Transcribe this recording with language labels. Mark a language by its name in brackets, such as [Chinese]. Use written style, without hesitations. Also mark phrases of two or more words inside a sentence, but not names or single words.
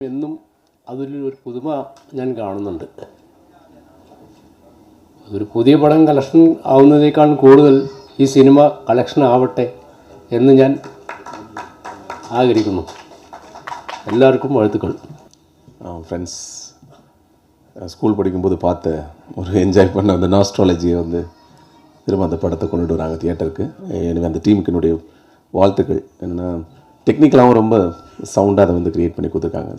[Malayalam] എന്നും അതിലൊരു പുതുമ ഞാൻ കാണുന്നുണ്ട്. ഒരു പുതിയ പടം കളക്ഷൻ ആവുന്നതിനേക്കാൾ കൂടുതൽ ഈ സിനിമ കളക്ഷൻ ആവട്ടെ എന്ന് ഞാൻ ആഗ്രഹിക്കുന്നു. [Tamil] எல்லாருக்கும் வாழ்த்துக்கள். [English] friends school [Tamil] படிக்கும்போது பார்த்த ஒரு என்ஜாய் பண்ண அந்த நாஸ்ட்ராலஜியை திரும்ப அந்த படத்தை கொண்டுட்டு வராங்க தியேட்டருக்கு. எனவே அந்த டீமுக்கு என்னுடைய வாழ்த்துக்கள். என்னென்னா டெக்னிக்கலாகவும் ரொம்ப சவுண்டாக அதை க்ரியேட் பண்ணி கொடுத்துருக்காங்க.